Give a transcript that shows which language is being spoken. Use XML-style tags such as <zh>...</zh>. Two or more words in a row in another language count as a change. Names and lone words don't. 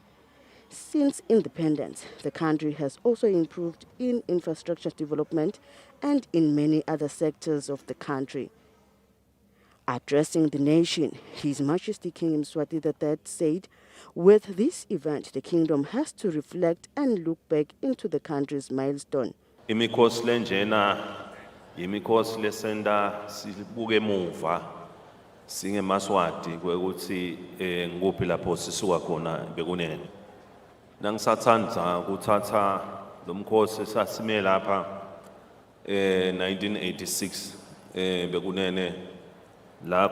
<en>Since independence, the country has also improved in infrastructure development and in many other sectors of the country. Addressing the nation, His Majesty King Mswati III said, with this event, the kingdom has to reflect and look back into the country's milestone.</en> <ss>Imikhosi lenjena imikhosi lesenda sibuke emuva singeMaswati kwekuthi ngikuphi lapho sisuka khona bekunene. Nangisathanda ukuthatha lomkhosi sasime lapha 1986 bekunene la</ss>